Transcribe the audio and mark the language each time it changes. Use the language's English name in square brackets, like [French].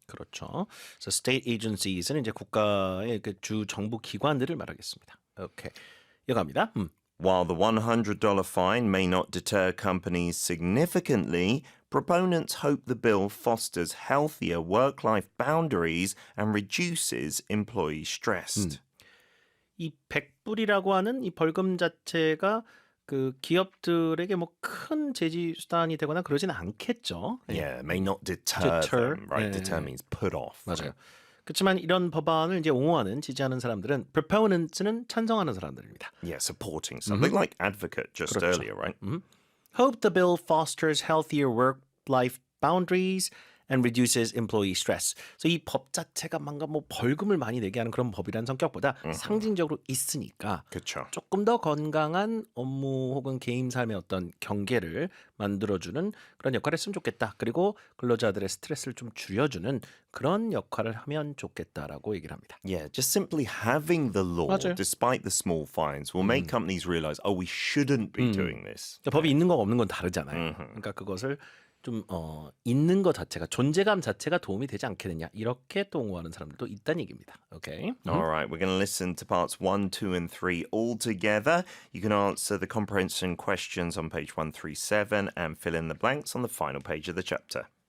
[Korean] 그렇죠. [English] So state agensies [Korean] 는 이제 국가의 그 주 정부 기관들을 말하겠습니다. 오케이. 이어갑니다. [English] While the $100 fine may not deter companies significantly, proponents hope the bill fosters healthier work-life boundaries and reduces employee stress. [Korean] 이 100불이라고 하는 이 벌금 자체가 그 기업들에게 뭐 큰 제지 수단이 되거나 그러지는 않겠죠. 예. [English] Yeah, it may not deter, Deter, them, right? [Korean] 예. [English] Deter means put off. [Korean] 맞아요. 그렇지만 이런 법안을 이제 옹호하는 지지하는 사람들은 proponents는 찬성하는 사람들입니다. [English] Yeah, supporting something like advocate just [Korean] 그렇죠. [English] earlier, right? Hope the bill fosters healthier work-life boundaries and reduces employee stress. [Korean] 그래서 이 법 자체가 뭔가 뭐 벌금을 많이 내게 하는 그런 법이라는 성격보다 상징적으로 있으니까 그쵸. 조금 더 건강한 업무 혹은 개인 삶의 어떤 경계를 만들어주는 그런 역할을 했으면 좋겠다. 그리고 근로자들의 스트레스를 좀 줄여주는 그런 역할을 하면 좋겠다라고 얘기를 합니다. [English] Yeah, just simply having the law, [Korean] 맞아요. [English] despite the small fines, will make companies realize, oh, we shouldn't be doing this. [Korean] 그러니까 법이 있는 거가 없는 건 다르잖아요. 그러니까 그것을 좀 있는 것 자체가 존재감 자체가 도움이 되지 않겠느냐 이렇게 또 옹호하는 사람들도 있다는 얘기입니다. 오케이. [English] All right, we're going to listen to parts 1, 2, and 3 all together. You can answer the comprehension questions on page 137 and fill in the blanks on the final page of the chapter.